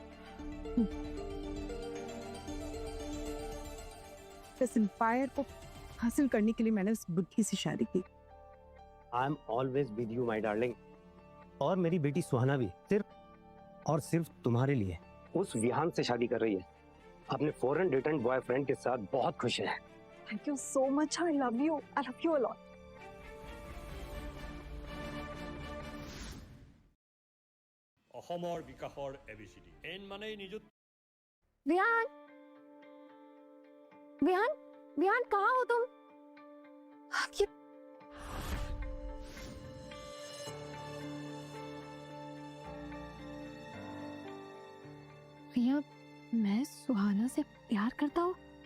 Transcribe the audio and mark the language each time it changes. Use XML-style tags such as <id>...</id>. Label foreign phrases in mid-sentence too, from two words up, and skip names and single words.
<hi>इस एम्पायर को हासिल करने के लिए मैंने उस बुढ़ी से शादी की।</hi> <en>I am always with you my darling.</en> <hi>और मेरी बेटी सुहाना भी सिर्फ और सिर्फ तुम्हारे लिए उस विहान से शादी कर रही है। अपने</hi> <en>foreign return boyfriend</en> <hi>के साथ बहुत खुश है।</hi> <en>Thank you so much. I love you. I love you a lot.</en> <as>অসমৰ বিকাশৰ ABCD এন মানেই নিযুত</as> <hi>विहान विहान विहान कहाँ हो तुम? ये भैया, मैं सुहाना से प्यार करता हूँ।</hi>